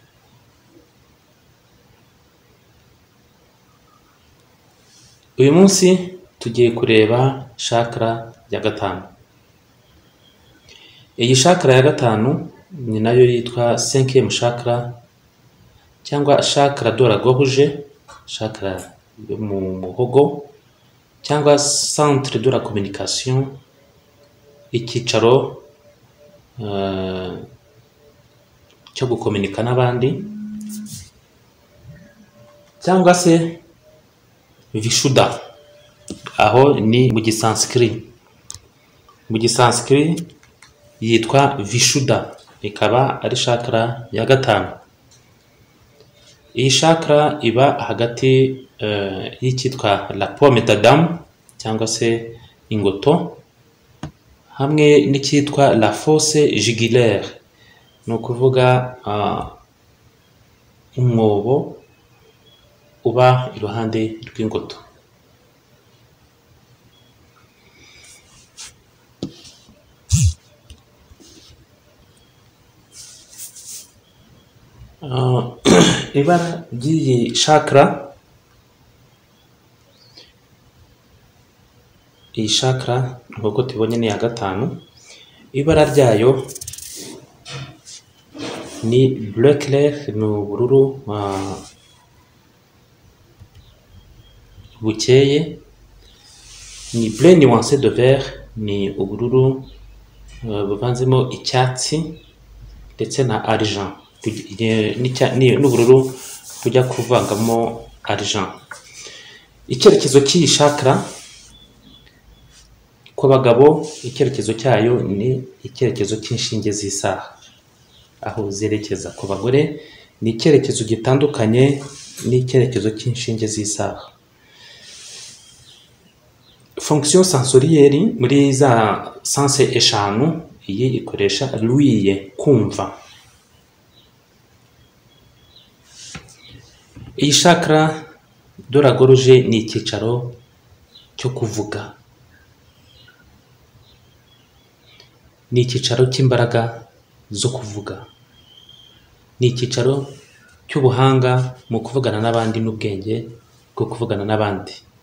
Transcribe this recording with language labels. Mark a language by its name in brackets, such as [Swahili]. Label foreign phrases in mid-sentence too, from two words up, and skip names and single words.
[Kinyarwanda] Uyu munsi tugiye kureba chakra ya gatanu. Iyi chakra ya gatanu ni nayo yitwa [French] 5e chakra [Kinyarwanda] cyangwa [French] chakra de la gorge, [Kinyarwanda] chakra yo mu muhogo, cyangwa [French] centre de la communication, [Kinyarwanda] icyicaro cyo gukominika n'abandi, cyangwa se vishuddha, aho ni mu gisanskrit. Mu gisanskrit yitwa vishuddha, ikaba ari chakra ya gatanu. Iyi chakra iba hagati y'icyitwa [French] la pomme d'Adam [Kinyarwanda] cyangwa se ingoto, hamwe n'icyitwa [French] la fosse jugulaire, [Kinyarwanda] ni ukuvuga umwobo uba iruhande rw'ingoto. Ibara ry'iyi chakra, iyi chakra nk'uko tubonye ni iya gatanu. Ibara ryayo ni [French] bleu clair, [Kinyarwanda] ni ubururu bukeye, ni [French] bleu nuancé de vert, [Kinyarwanda] ni ubururu buvanzemo icyatsi ndetse na argent, n'ubururu bujya kuvangamo argent. Icyerekezo cy'iyi chakra ku bagabo icyerekezo cyayo ni icyerekezo cy'inshinge z'isaha, aho zerekeza. Ku bagore ni icyerekezo gitandukanye n'icyerekezo cy'inshinge z'isaha. [French] Fonction sensorielle [Kinyarwanda] muri za sense eshanu, iyi ikoresha l'ouïe, kumva. Iyi [French] chakra de la gorge [Kinyarwanda] ni icyicaro cyo kuvuga, ni icyicaro cy'imbaraga zo kuvuga, ni icyicaro cy'ubuhanga mu kuvugana n'abandi n'ubwenge bwo kuvugana n'abandi.